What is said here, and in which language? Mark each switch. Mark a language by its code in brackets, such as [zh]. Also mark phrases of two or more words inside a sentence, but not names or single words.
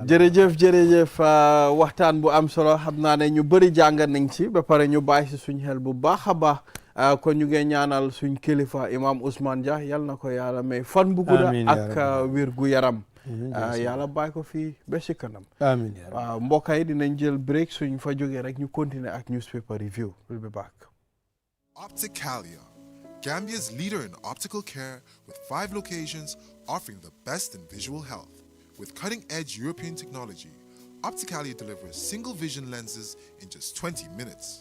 [wo] jërëjëf waxtaan bu am solo xam naa ne ñu bëri jàngat nañ ci ba pare ñu bàyyi si suñ xel bu baax a baax kon ñu ngi ñaanal suñ kilifa imam Ousmane Jah yal na ko yàlla may fan bu gudda ak wér gu yaram yàlla bàyyi ko fii ba si kanam amiin waaw mbokk yi dinañ jël break suñ fa jógee rek ñu continuer ak [en] newspaper review we'll be back. Opticalia, Gambia's leader in optical care with 5 locations offering the best in visual health. With cutting-edge European technology, Opticalia delivers single vision lenses in just 20 minutes.